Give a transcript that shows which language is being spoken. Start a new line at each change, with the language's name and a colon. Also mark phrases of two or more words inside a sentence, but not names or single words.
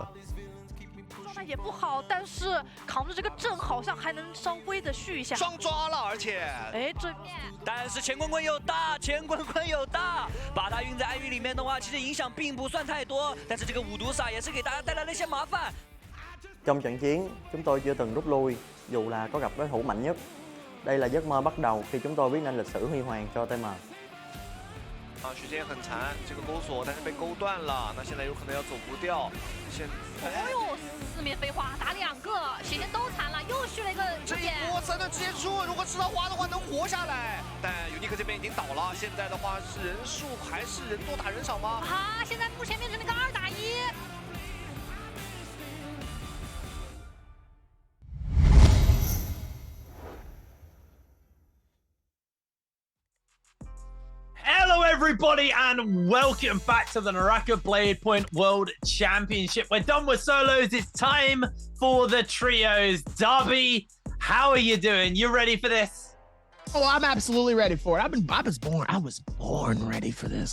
Chinese: 状态也不好，但是扛着这个阵好像还能稍微的续一下。双抓了，而且，哎，对面，但是钱坤坤有大，钱坤坤有大，把他运在暗域里面的话，其实影响并不算太多，但是这个五毒撒也是给大家带来了一些麻烦。
Vietnamese: Trong trận chiến, chúng tôi chưa từng rút lui, dù là có gặp đối thủ mạnh nhất. Đây là giấc mơ bắt đầu khi chúng tôi viết nên lịch sử huy hoàng cho TM.
Chinese: 啊，时间很残，这个钩索但是被勾断了，那现在有可能要走不掉。哎呦，四面飞花打2个，血线都残了，又续了一个。这一波3的直接出，如果吃到花的话能活下来。但尤尼克这边已经倒了，现在的话是人数还是人多打人少吗？啊，现在目前变成了个2打1。
English: Hello, everybody, and welcome back to the Naraka Blade Point World Championship. We're done with solos. It's time for the trios. Darby, how are you doing? You ready for this? Oh, I'm absolutely ready for it. I was born ready for this.